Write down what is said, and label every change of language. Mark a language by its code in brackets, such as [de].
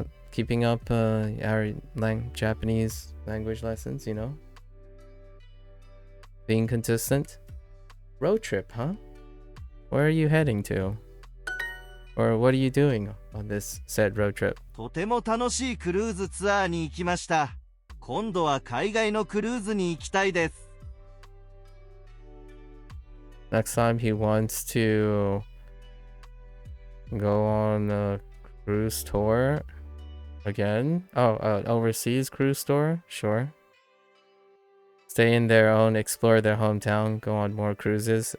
[en] Keeping up our Japanese language lessons, you know? Being consistent. Road trip, huh? Where are you heading to? Or what are you doing on this said road trip? [ja] とても楽しいクルーズツアーに行きました。今度は海外のクルーズに行きたいです。 [en] Next time he wants to go on a cruise tour again. Oh, overseas cruise tour? Sure. Stay in their own, explore their hometown, go on more cruises.